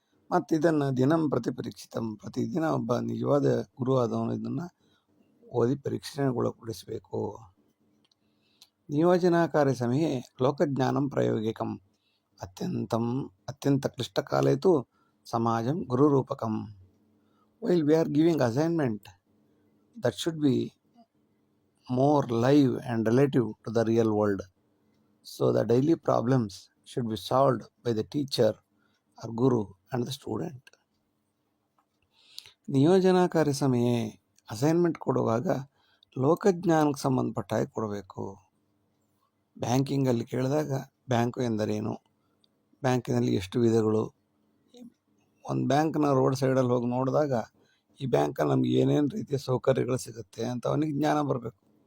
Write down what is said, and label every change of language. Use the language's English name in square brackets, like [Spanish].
[Kannada] ಮತ್ತು ಇದನ್ನು [Sanskrit] ದಿನಂ ಪ್ರತಿ ಪರೀಕ್ಷಿತಂ, [Kannada] ಪ್ರತಿದಿನ ಒಬ್ಬ ನಿಜವಾದ ಗುರು ಆದವನು ಇದನ್ನು ಓದಿ ಪರೀಕ್ಷೆಗೊಳಪಡಿಸಬೇಕು. [Sanskrit] ನಿಯೋಜನಾ ಕಾರ್ಯ ಸಮಯ ಲೋಕಜ್ಞಾನಂ ಪ್ರಾಯೋಗಿಕಂ ಅತ್ಯಂತ ಕ್ಲಿಷ್ಟಕಾಲೇ ತು Samajam ಗುರುರೂಪಕಂ. [English] While we are giving assignment, that should be more live and relative to the real world. So the daily problems should be solved by the teacher or guru and the student. [Sanskrit] ನಿಯೋಜನಾ ಕಾರ್ಯ ಸಮಯ, [Kannada] assignment ಕೊಡುವಾಗ ಲೋಕಜ್ಞಾನಕ್ಕೆ ಸಂಬಂಧಪಟ್ಟ ಹಾಗೆ ಕೊಡಬೇಕು. ಬ್ಯಾಂಕಿಂಗಲ್ಲಿ ಕೇಳಿದಾಗ bank ಎಂದರೇನು, ಬ್ಯಾಂಕಿನಲ್ಲಿ ಎಷ್ಟು ವಿಧಗಳು, ಒಂದು ಬ್ಯಾಂಕ್ನ ರೋಡ್ ಸೈಡಲ್ಲಿ ಹೋಗಿ ನೋಡಿದಾಗ ಈ ಬ್ಯಾಂಕಲ್ಲಿ ನಮ್ಗೆ ಏನೇನು ರೀತಿಯ ಸೌಕರ್ಯಗಳು ಸಿಗುತ್ತೆ ಅಂತ ಅವನಿಗೆ ಜ್ಞಾನ ಬರಬೇಕು.